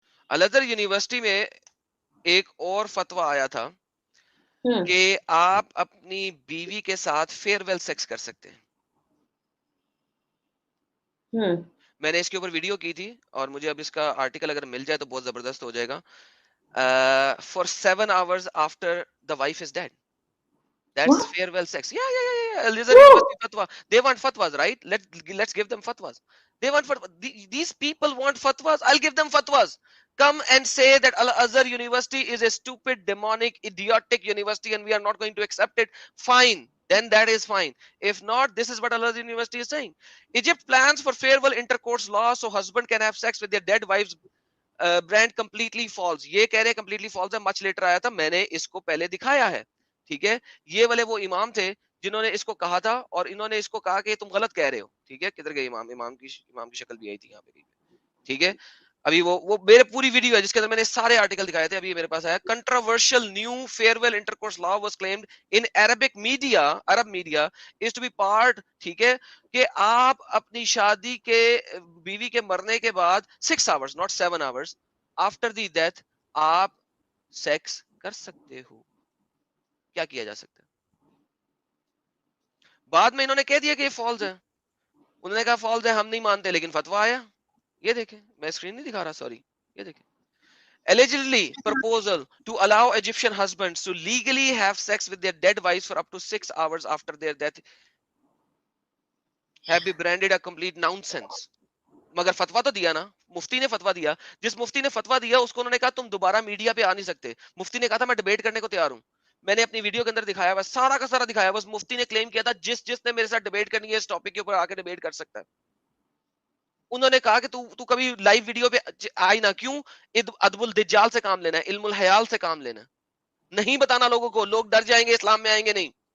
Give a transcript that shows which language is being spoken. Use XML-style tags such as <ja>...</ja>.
<ur>الازہر university میں ایک اور فتویٰ آیا تھا کہ آپ اپنی بیوی کے ساتھ فیئر ویل سیکس کر سکتے ہیں. میں نے اس کے اوپر ویڈیو کی تھی اور مجھے اب اس کا آرٹیکل اگر مل جائے تو بہت زبردست ہو جائے گا.</ur> <en>For 7 hours after the wife is dead. That's farewell sex. Yeah. Elizabeth University fatwa. They want fatwas, right? Let's give them fatwas. They want fatwas. These people want fatwas. I'll give them fatwas. Come and say that Al-Azhar University is a stupid, demonic, idiotic university and we are not going to accept it. Fine. Then that is fine. If not, this is what Al-Azhar University is saying. Egypt plans for farewell intercourse law so husband can have sex with their dead wives. Brand completely false.</en> <ur>یہ کہہ رہے completely false ہے. Much later آیا تھا, میں نے اس کو پہلے دکھایا ہے. ٹھیک ہے, یہ والے وہ امام تھے جنہوں نے اس کو کہا تھا اور انہوں نے اس کو کہا کہ تم غلط کہہ رہے ہو. ٹھیک ہے, کدھر گئے امام کی شکل بھی آئی تھی یہاں پہ. ٹھیک ہے, ابھی وہ میرے پوری ویڈیو ہے جس کے اندر میں نے سارے آرٹیکل دکھائے تھے. ابھی میرے پاس آیا</ur> <en>Controversial new farewell intercourse law was claimed in Arab media is to be part.</en> <ur>ٹھیک ہے, کہ آپ اپنی شادی کے بیوی کے مرنے کے بعد</ur> <en>6 hours not 7 hours after the death</en> <ur>آپ سیکس کر سکتے ہو. کیا کیا جا سکتا ہے؟ بعد میں انہوں نے کہہ دیا کہ یہ فالز ہے. انہوں نے کہا فالز ہے, ہم نہیں مانتے, لیکن فتویٰ آیا. یہ دیکھیں, میں اسکرین نہیں دکھا رہا, سوری. یہ دیکھیں,</ur> <en>allegedly proposal to allow Egyptian husbands to legally have sex with their dead wives for up to 6 hours after their death have been branded a complete nonsense.</en> <ur>مگر فتوا تو دیا نا, مفتی نے فتوا دیا. جس مفتی نے فتوا دیا اس کو انہوں نے کہا تم دوبارہ میڈیا پہ آ نہیں سکتے. مفتی نے کہا تھا میں ڈیبیٹ کرنے کو تیار ہوں. میں نے اپنی ویڈیو کے اندر دکھایا ہوا, سارا کا سارا دکھایا. بس مفتی نے کلیم کیا تھا جس نے میرے ساتھ ڈیبیٹ کرنی ہے اس ٹاپک کے اوپر آ کے ڈیبیٹ کر سکتا ہے. انہوں نے کہا کہ تو کبھی لائیو ویڈیو پہ آئی نہ, کیوں؟ ادب الدجال سے کام لینا ہے, علم الحیال سے کام لینا ہے, نہیں بتانا لوگوں کو, لوگ ڈر جائیں گے, اسلام میں آئیں گے نہیں.</ur>